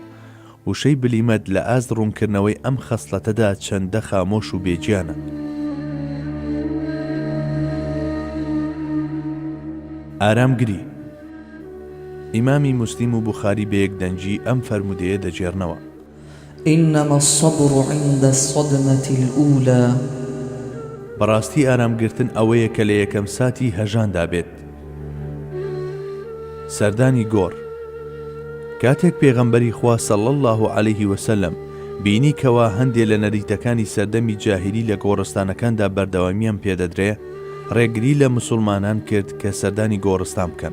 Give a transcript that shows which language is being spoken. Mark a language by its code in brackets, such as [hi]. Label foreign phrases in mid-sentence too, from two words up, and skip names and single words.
[ckb] وشەی بلیمەت لە ئاست ڕوونکردنەوەی ئەم خەسڵەتەدا چەندە خامۆش و بێجیانە. ئارامگری ئیمامی موسلیم و بوخاری بە یەکدەنگی ئەم فەرمودەیە دەجێڕنەوە: [ar] إنما الصبر عند الصدمة الأولى. [ckb] بەڕاستی ئارامگرتن ئەوەیە کە لە یەکەم ساتی هەژاندا بێت. سەردانی گۆڕ. کاتێک پێغەمبەری خوا [ar] صلی الله علیه وسلم [ckb] بینی کەوا هەندێک لە نەریتەکانی سەردەمی جاهیلی لە گۆڕستانەکاندا بەردەوامیان پێدەدرێ، ڕێگری لە مسلمانان کرد کە سەردانی گۆڕستان بکەن.